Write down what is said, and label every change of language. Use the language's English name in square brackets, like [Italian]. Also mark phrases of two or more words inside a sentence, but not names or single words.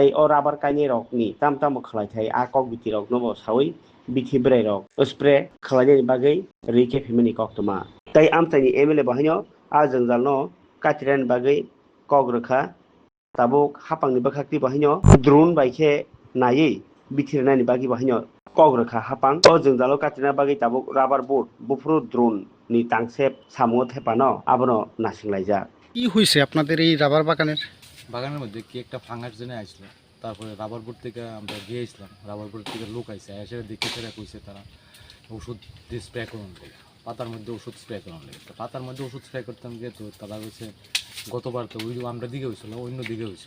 [Kok Borok] o rabar kaini rok ni tam khlai thai a kok biti rok no sawi bithi brai rok spray khlaini bagai rike phimani koktoma tai amchai MLA bahino a jangjal no katiran bagai kok rekha tabuk hapangni bakhakti bahino drone baikhe nai bithirnani bagi bahino kok rekha hapang o jangjalo katina bagi tabuk [English] rubber boot [Kok Borok] bufru drone ni tangsep samo thepano abono nasinglaija [Bangla] কি হয়েছে আপনাদের এই রাবার বাগানের? বাগানের মধ্যে কি একটা ফাঙ্গাস জেনে আসলো। তারপরে রাবার বোর্ড থেকে আমরা গিয়েছিলাম, রাবার বোর্ড থেকে লোক আইসে এসে দেখে তারা কইছে তারা ওষুধ দিয়ে স্প্রে করুন লাগে, পাতার মধ্যে ওষুধ স্প্রে করুন লাগে। তো পাতার মধ্যে ওষুধ স্প্রে করতাম গিয়ে তো তারা কইছে গতবার তো ওই আমরা দিকে হয়েছিল, অন্য দিকে হয়েছিল।